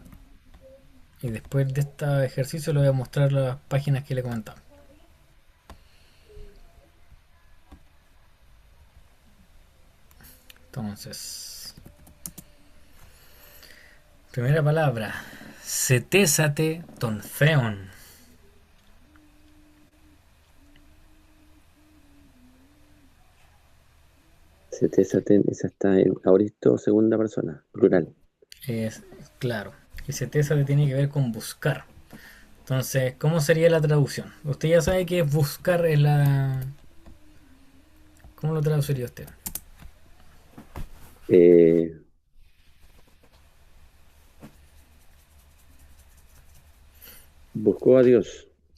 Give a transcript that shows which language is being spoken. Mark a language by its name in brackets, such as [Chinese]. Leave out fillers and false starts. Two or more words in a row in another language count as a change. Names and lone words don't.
[Spanish] Y después de este ejercicio le voy a mostrar las páginas que le comentaba. Entonces, primera palabra. [Greek] ζητήσατε τὸν θεόν. Cetesaten, [Spanish] esa está en aoristo, segunda persona, plural. Es claro. Y cetésate tiene que ver con buscar. Entonces, ¿cómo sería la traducción? Usted ya sabe que es buscar en la... ¿Cómo lo traduciría usted? Eh, buscó a Dios.